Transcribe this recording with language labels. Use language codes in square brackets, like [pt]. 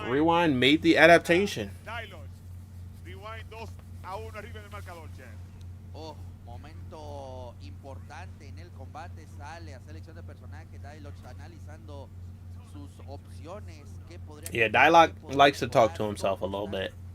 [en] Rewind made the adaptation. [es] Rewind 2-1 arriba en el marcador, Chef. Oh, momento importante en el combate. Sale a selección de personaje. Dialox analizando sus opciones. [en] Yeah, Dialogue likes to talk to himself a little bit.